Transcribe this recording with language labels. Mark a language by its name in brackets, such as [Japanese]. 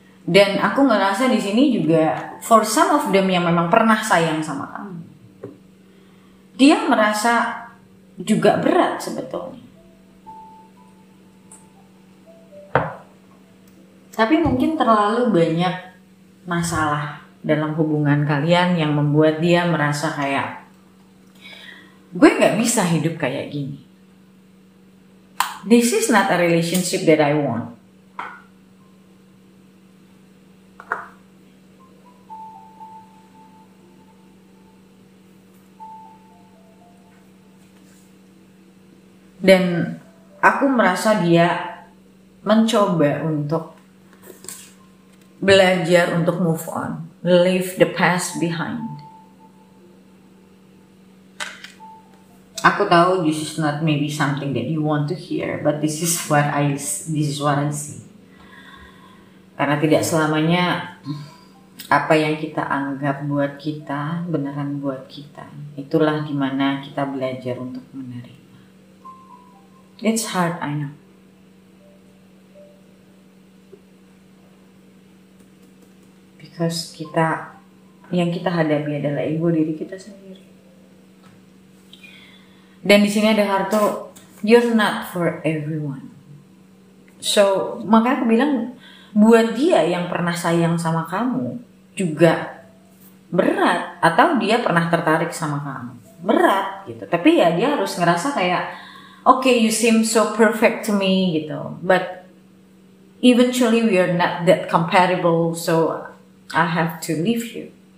[Indonesian] Dan aku ngerasa di sini juga [English] for some of them [Indonesian] yang memang pernah sayang sama kamu, dia merasa juga berat sebetulnya. Tapi mungkin terlalu banyak masalah dalam hubungan kalian yang membuat dia merasa kayak, gue gak bisa hidup kayak gini. [English] This is not a relationship that I want. [Indonesian] Dan aku merasa dia mencoba untuk belajar untuk [English] move on, leave the past behind. [Indonesian] Aku tahu [English] this is not maybe something that you want to hear, but this is what I see. [Indonesian] Karena tidak selamanya apa yang kita anggap buat kita beneran buat kita. Itulah dimana kita belajar untuk menerima. [English] It's hard, I know. [Indonesian] Because yang kita hadapi adalah ego diri kita sendiri. Dan di sini ada kartu, [English] you're not for everyone. [Indonesian] So, makanya aku bilang, buat dia yang pernah sayang sama kamu juga berat, atau dia pernah tertarik sama kamu berat gitu. Tapi ya dia harus ngerasa kayak, [English] okay, you seem so perfect to me [Indonesian] gitu, [English] but eventually we are not that compatible, so I have to leave you.